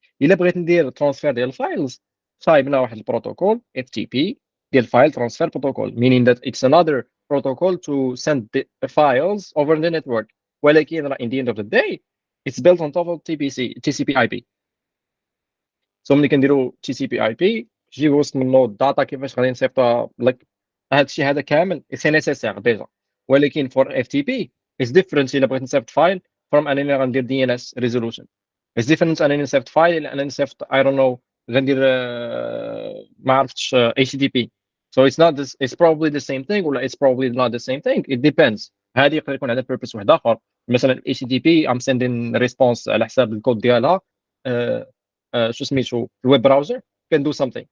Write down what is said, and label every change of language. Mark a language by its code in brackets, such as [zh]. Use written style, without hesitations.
[ar] الا بغيت ندير ترانسفير ديال الفايلز صايبنا [en] واحد البروتوكول FTP ديال file transfer protocol meaning that it's another protocol to send the files over the network. [ar] ولكن [en] in the end of the day it's built on top of TCP IP. [ar] سو ملي كنديرو TCP IP جي وسط منه الداتا كيفاش غادي نصيفطوها لك هادشي هذا كامل سي نيسيسير ديجا. [en] ولكن for FTP is different. [ar] الا بغيت نصيفط فايل from انني غندير DNS resolution [en] is different [ar] انني نصيفط فايل الا انني نصيفط [en] I don't know [ar] غندير ما عرفتش HTTP. [en] So it's not this, it's probably the same thing [ar] ولا [en] it's probably not the same thing. It depends. [ar] هذه يقدر يكون عندها purpose واحد اخر. مثلا HTTP I'm sending response على حساب الكود ديالها شو سميتو الويب براوزر [en] can do something.